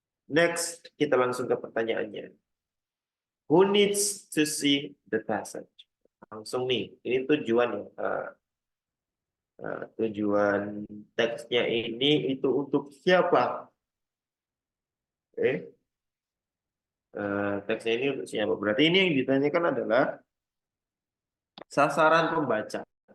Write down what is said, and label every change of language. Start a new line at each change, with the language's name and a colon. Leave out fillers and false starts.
Indonesian: Next, kita langsung ke pertanyaannya.
English: Who needs to see the passage?
Indonesian: Langsung nih, ini tujuan ya. Tujuan teksnya ini itu untuk siapa? Oke. Teksnya ini untuk siapa? Berarti ini yang ditanyakan adalah sasaran pembaca.